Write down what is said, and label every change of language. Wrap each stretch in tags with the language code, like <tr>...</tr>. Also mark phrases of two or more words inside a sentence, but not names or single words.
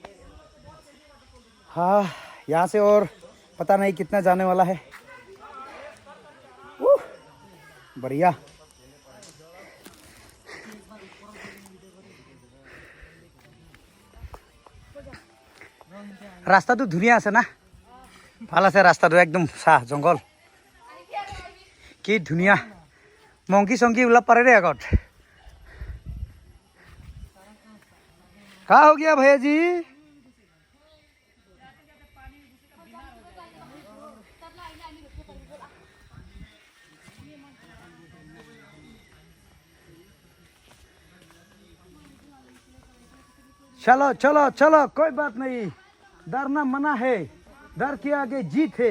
<hi>हाँ यहाँ से और पता नहीं कितना जाने वाला है। बढ़िया। रास्ता तो धुनिया</hi> <as>আছে ना, ভাল আছে ৰাস্তাটো, একদম চাহ জংঘল, কি ধুনীয়া। মংকি চংকি ওলাব পাৰে ৰে আগত।</as> <hi>क्या हो गया भैया जी? चलो चलो चलो, कोई बात नहीं, डरना मना है, डर के आगे जीत है।</hi>